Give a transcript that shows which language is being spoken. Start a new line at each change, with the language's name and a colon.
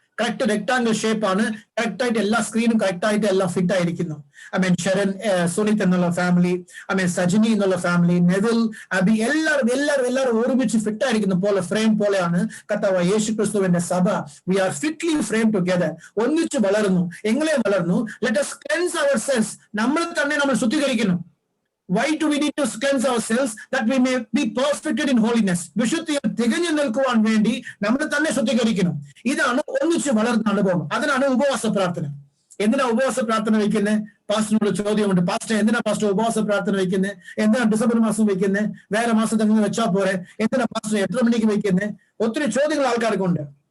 Malayalam: Correct rectangle shape ആണ്. Correct ആയിട്ട് എല്ലാ സ്ക്രീനും കറക്റ്റ് ആയിട്ട് എല്ലാം ഫിറ്റ് ആയിരിക്കുന്നു. ഷരൺ, സുനിത് എന്നുള്ള ഫാമിലി, സജിനി എന്നുള്ള ഫാമിലി, നെവിൽ, അബി, എല്ലാവരും ഒരുമിച്ച് ഫിറ്റ് ആയിരിക്കുന്ന പോലെ ഫ്രെയിം പോലെയാണ് കർത്താവായ യേശു ക്രിസ്തുവിന്റെ സഭ.
English: We are fitly frame together.
Malayalam: ഒന്നിച്ച് വളർന്നു. എങ്ങനെ വളർന്നു?
English: Let us cleanse ourselves.
Malayalam: നമ്മൾ തന്നെ നമ്മൾ ശുദ്ധീകരിക്കണം.
English: Why do we need to cleanse ourselves? That we may be perfected in holiness.
Malayalam: വിശുദ്ധിയിൽ തികഞ്ഞു നിൽക്കുവാൻ വേണ്ടി നമ്മൾ തന്നെ ശുദ്ധീകരിക്കണം. ഇതാണ് ഒന്നിച്ച് വളർന്ന അനുഭവം. അതിനാണ് ഉപവാസ പ്രാർത്ഥന. എന്തിനാ ഉപവാസ പ്രാർത്ഥന വയ്ക്കുന്നത്? പാസ്റ്ററിനോട് ചോദ്യമുണ്ട്. പാസ്റ്റർ, എന്തിനാ പാസ്റ്റർ ഉപവാസ പ്രാർത്ഥന വയ്ക്കുന്നത്? എന്തിനാ ഡിസംബർ മാസം വയ്ക്കുന്നത്? വേറെ മാസത്തിൽ നിന്ന് വെച്ചാൽ പോരെ? എന്തിനാ പാസ്റ്റർ എത്ര മണിക്ക് വയ്ക്കുന്നത്? ഒത്തിരി ചോദ്യങ്ങൾ ആൾക്കാർക്കുണ്ട്.